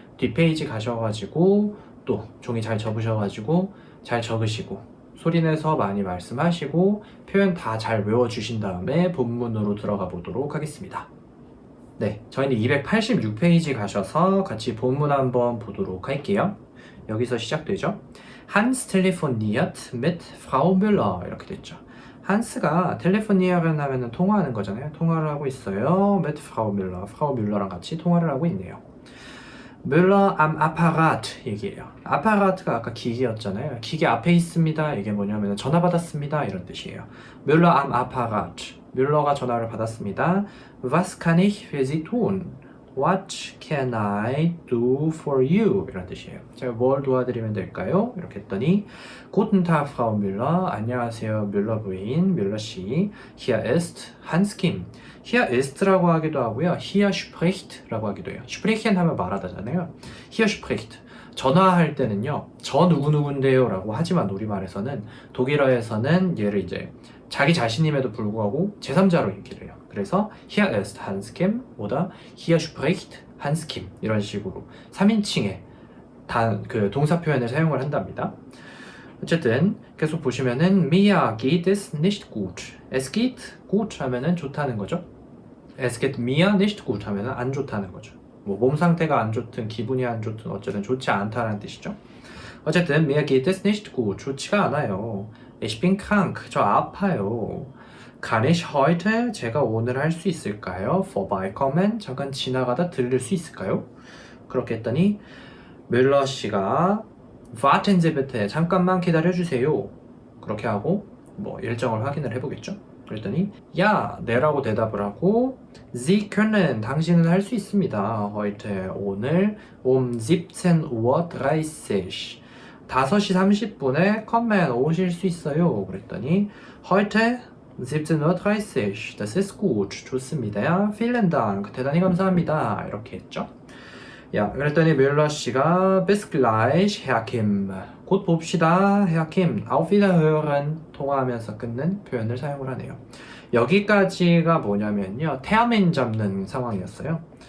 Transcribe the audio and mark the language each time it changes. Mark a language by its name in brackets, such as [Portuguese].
[Korean] 뒷페이지 가셔가지고 또 종이 잘 접으셔가지고 잘 적으시고 소리내서 많이 말씀하시고 표현 다 잘 외워주신 다음에 본문으로 들어가 보도록 하겠습니다. 네, 저희는 286페이지 가셔서 같이 본문 한번 보도록 할게요. 여기서 시작되죠. [German] Hans telefoniert mit Frau Müller [Korean] 이렇게 됐죠. 한스가 텔레포니어를 하면 통화하는 거잖아요. 통화를 하고 있어요. [German] mit Frau Müller, [Korean] Frau Müller랑 같이 통화를 하고 있네요. [German] Müller am Apparat [Korean] 얘기해요. 아파라트가 아까 기계였잖아요. 기계 앞에 있습니다. 이게 뭐냐면 전화 받았습니다 이런 뜻이에요. [German] Müller am Apparat, [Korean] 뮬러가 전화를 받았습니다. [German] Was kann ich für Sie tun? [English] What can I do for you? [Korean] 이런 뜻이에요. 제가 뭘 도와드리면 될까요? 이렇게 했더니 [German] Guten Tag, Frau Müller. [Korean] 안녕하세요, 뮬러 부인, 뮬러 씨. [German] Hier ist Hans Kim. Hier ist [Korean] 라고 하기도 하고요. [German] Hier spricht [Korean] 라고 하기도 해요. sprechen 하면 말하다잖아요. [German] Hier spricht. [Korean] 전화할 때는요, 저 누구누군데요 라고 하지만 우리말에서는, 독일어에서는 얘를 이제 자기 자신임에도 불구하고 제3자로 얘기를 해요. 그래서 [German] hier ist Hans Kim [Korean] oder hier spricht Hans Kim 이런 식으로 3인칭의 그 동사 표현을 사용을 한답니다. 어쨌든 계속 보시면은 [German] mir geht es nicht gut. Es geht gut [Korean] 하면은 좋다는 거죠. [German] Es geht mir nicht gut [Korean] 하면은 안 좋다는 거죠. 뭐 몸 상태가 안 좋든 기분이 안 좋든 어쨌든 좋지 않다는 뜻이죠. 어쨌든 [German] mir geht es nicht gut. [Korean] 좋지가 않아요. [German] Ich bin krank. [Korean] 저 아파요. [German] Kann ich heute? [Korean] 제가 오늘 할 수 있을까요? [German] vorbeikommen? [Korean] 잠깐 지나가다 들릴 수 있을까요? 그렇게 했더니 뮬러 씨가 [German] warten Sie bitte. [Korean] 잠깐만 기다려주세요. 그렇게 하고 뭐 일정을 확인을 해보겠죠. 그랬더니 야, 네라고 대답을 하고 [German] Sie können. [Korean] 당신은 할 수 있습니다. [German] heute. [Korean] 오늘 17:30 5시 30분에 kommen. 오실 수 있어요. 그랬더니 [German] heute 17:30 Das ist gut. [Korean] 좋습니다. [German] Vielen Dank. [Korean] 대단히 감사합니다. 이렇게 했죠. 야, 그랬더니 뮬러 씨가 [German] Bis gleich, Herr Kim. [Korean] 곧 봅시다, Herr Kim. [German] Auf Wiederhören. [Korean] 통화하면서 끊는 표현을 사용을 하네요. 여기까지가 뭐냐면요, 태아민 잡는 상황이었어요.